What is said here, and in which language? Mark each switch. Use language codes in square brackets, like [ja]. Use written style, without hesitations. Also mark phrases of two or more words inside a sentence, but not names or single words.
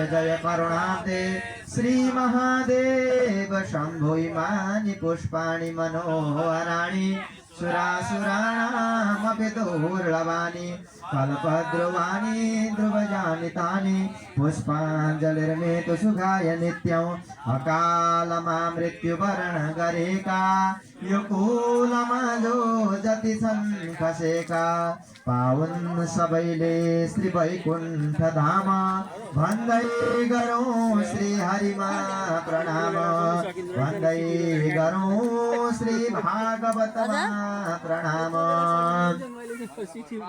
[sa] जय करुणाब्दे श्रीमहादेव शम्भो इमानि पुष्पाणि मनोहराणि सुरासुराणामपि दुर्लभानि कल्पद्रुवाणि ध्रुवजानि तानि पुष्पाञ्जलिर्मे तु सुखाय नित्यम् [ne] अकालमा मृत्युवरणगरेका युकूलमा जो जति सङ्खसेका पाउन् सबैले श्री वैकुण्ठ धाम भन्दै गरौँ श्री हरिमा प्रणाम भन्दै गरौँ श्री भागवतमा प्रणाम।